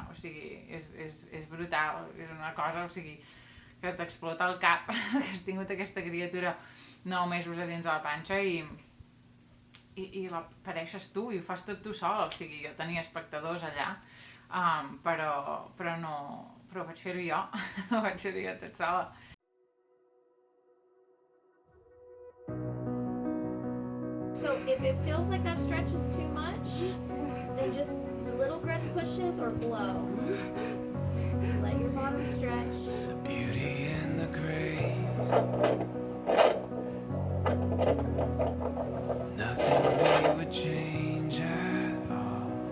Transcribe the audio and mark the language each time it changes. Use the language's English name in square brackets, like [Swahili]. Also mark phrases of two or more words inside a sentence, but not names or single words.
[Catalan] O sigui, és brutal, és una cosa, o sigui, que t'explota el cap que has tingut aquesta criatura 9 mesos a dins de la panxa i la pareixes tu i ho fas tot tu sol. O sigui, jo tenia espectadors allà, però vaig fer-ho jo, vaig fer-ho jo tot sola. [English] So if it feels like that stretch is too much, then just little breath pushes or blow. Let your bottom stretch. The beauty and the grace. Nothing we would change at all.